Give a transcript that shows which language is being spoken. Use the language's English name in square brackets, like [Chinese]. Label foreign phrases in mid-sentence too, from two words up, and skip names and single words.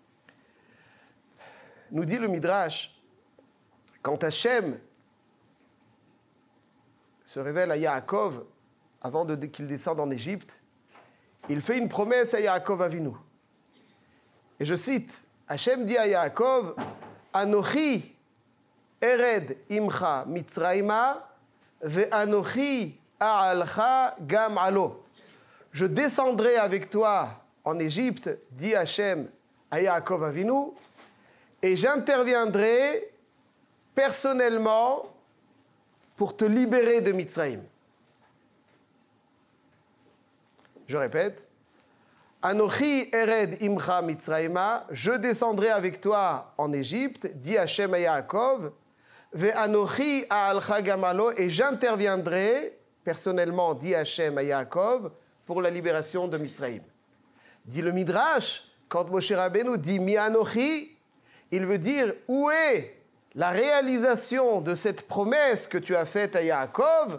[French] Nous dit le Midrash, quand Hachem se révèle à Yaakov, avant qu'il descende en Égypte, il fait une promesse à Yaakov Avinu. Et je cite, Hachem dit à Yaakov, « [Hebrew] אנכי ארד עמך מצרימה ואנכי אעלך גם עלה. [French] » Je descendrai avec toi en Égypte, dit Hachem à Yaakov Avinu, et j'interviendrai personnellement pour te libérer de Mitzrayim. Je répète, [Hebrew] אנכי ארד עמך מצרימה, [French] je descendrai avec toi en Égypte, dit Hachem à Yaakov, [Hebrew] ואנכי אעלך גם עלה, [French] et j'interviendrai personnellement, dit Hachem à Yaakov, pour la libération de Mitzrayim. Dit le Midrash, quand Moshe Rabbeinu dit [Hebrew] מי אנכי, [French] il veut dire où est la réalisation de cette promesse que tu as faite à Yaakov.